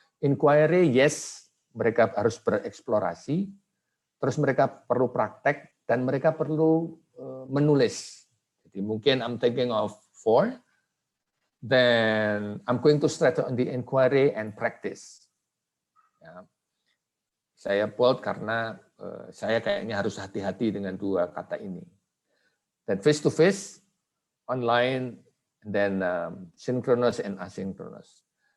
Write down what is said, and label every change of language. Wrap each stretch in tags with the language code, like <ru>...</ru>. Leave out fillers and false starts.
<en>Inquiry, yes,</en> <id>mereka harus bereksplorasi, terus mereka perlu praktek, dan mereka perlu menulis. Jadi mungkin</id> <en>I'm thinking of 4, then I'm going to start on the inquiry and practice.</en> <id>Ya. Saya bold karena saya kayaknya harus hati-hati dengan 2 kata ini. Dan</id> <en>face to face, online, then synchronous and asynchronous.</en>